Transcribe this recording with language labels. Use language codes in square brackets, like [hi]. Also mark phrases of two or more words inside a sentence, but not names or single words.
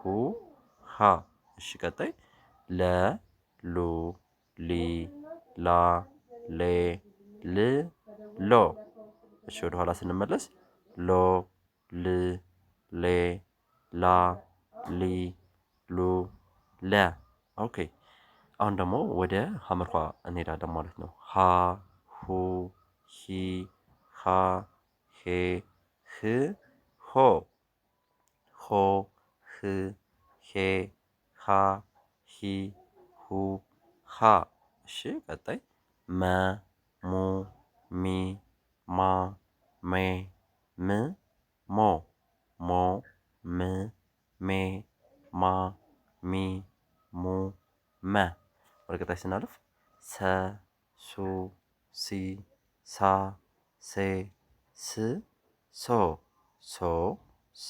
[am] ሃ። እሺ ቀጣይ ለ ሉ ሊ ላ ሌ ል ሎ። እሺ ወደ ኋላ ስንመለስ ሎ ል ሌ ላ ሊ ሉ ለ። ኦኬ አሁን ደግሞ ወደ ሀመርኋ እንሄዳለን ማለት ነው። ሀ ሁ ሂ ሃ ሄ ህ ሆ ሆ ህ ሄ ሃ ሂ ሁ ሃ። እሺ ቀጣይ መ ሙ ሚ ማ ሜ ም ሞ ሞ ም ሜ ማ ሚ ሙ መ። ወደ ቀጣይ ስናልፍ ሰ ሱ ሲ ሳ ሴ ስ ሶ ሶ ስ